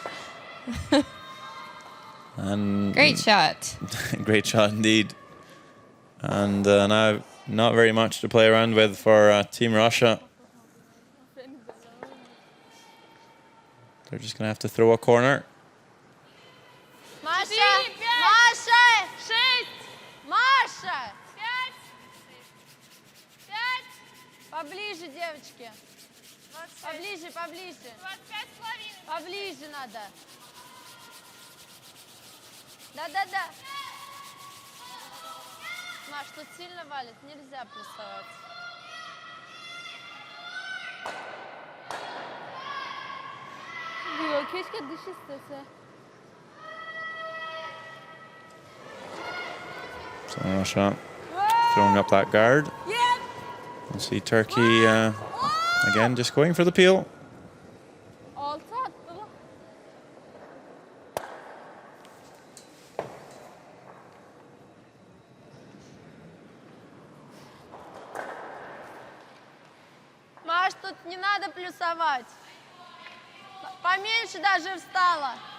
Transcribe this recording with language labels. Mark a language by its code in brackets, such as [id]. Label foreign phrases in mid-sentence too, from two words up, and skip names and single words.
[en] And Great shot. great shot indeed. And now not very much to play around with for Team Russia. They're just gonna have to throw a corner. [ru] Маша! Маша! 6, Маша! 5, Поближе, девочки. 26, Поближе. 25,5. Поближе надо. Да. Маш, тут сильно валит, нельзя прессовать. [tr] Diyor, keşke dış istese. [en] So Russia throwing up that guard. We'll see Turkey again just going for the peel. [tr] 6 attı lan. [ru] Маш, тут не надо плюсовать. Поменьше даже встала.